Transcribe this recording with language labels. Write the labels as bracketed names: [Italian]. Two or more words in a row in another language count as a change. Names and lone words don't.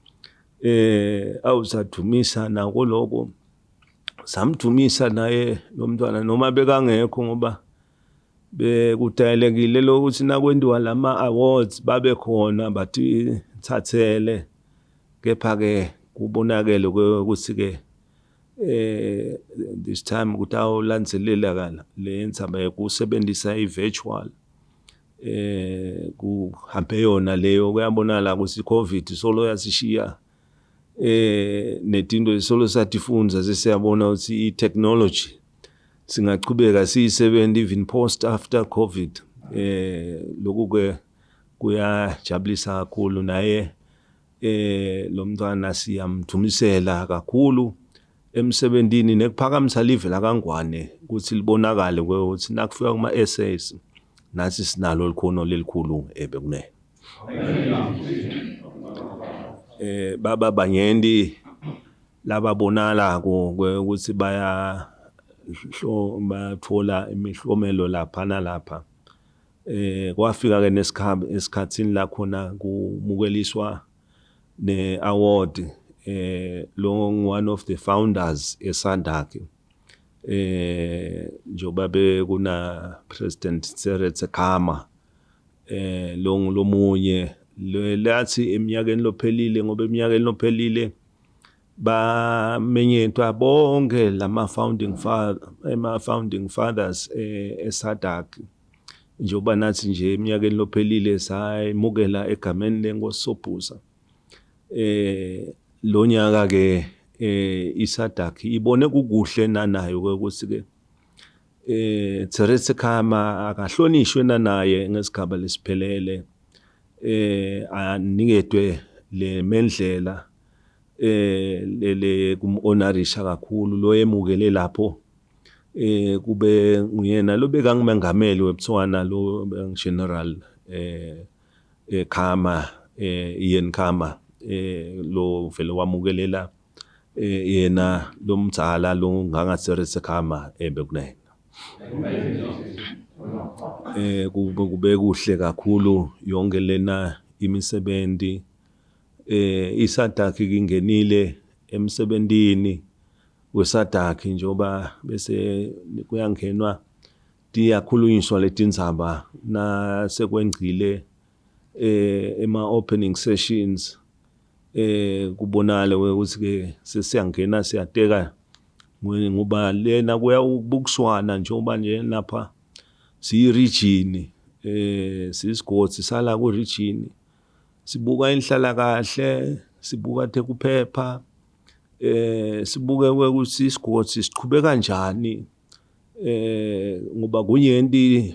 [Swati] awusadumisa nako lokho samdumisa naye lo mntwana noma bekangekho ngoba bekudayelekile lokuthi nakwendiwa lama awards babe khona bathi thathele kepha ke kubonakele ukuthi ke [English] this time [Swati] kutawulandzelela le ndzaba yokusebenzisa ivirtual kuhambe yona leyo kuyabonala ukuthi COVID solo yasishiya netinto solo satifunza sesiyabona ukuthi itechnology singachubeka siyisebenza [English] even post after [Swati] COVID lokhu ke kuyajabulisa kakhulu naye lo mntwana siyamthumisela kakhulu emsebenzini nekuphakamisa live la kaNgwane ukuthi libonakale ukuthi nakufika kuma essays nathi sinalo likhono lelikhulu bekunene baba banyendi lababonalako ukuthi bathola imihlomelo lapha nalapha. Kwafika ke esikhatsini la khona kumukeliswa ne-award lo [English] one of the founders [Swati] eSadc njoba bekuna President S'khatsi lo munye lathi eminyakeni lophelile ngoba eminyakeni lophelile bamenyethwa bonke lama [English] founding fathers [Swati] eSadc njoba nathi nje eminyakeni lophelile sayimukela egameni lenkosi Sobhuza. Lo nyaka ke iSadc ibone kukuhle nanayo ukuthi ke S'khatsi akahlonishwe nanaye ngesigaba lesiphelele anikedwe le mendlela le kumonarisha kakhulu lo emukele lapho kube nguyena lo bekangumengameli weButswana lo General Khama Ian Khama lo vele wamukelela yena lo mdzala lo nganga-S'khatsi bekunena. Kube kuhle kakhulu yonke lena imisebenzi iSadc ingenile emsebentini weSadc njoba bese kuyangenwa diyakhulunyiswa letindzaba nasekwengcile ema-opening sessions kubonale ukuthi ke sesiyangena siyateka ngoba lena kuyabukiswana njengoba nje lapha siyi-region siyisigodi sala ku-region sibuka inhlala kahle sibuka tekuphepha sibuke ukuthi isigodi siqhubeka kanjani ngoba kunyenti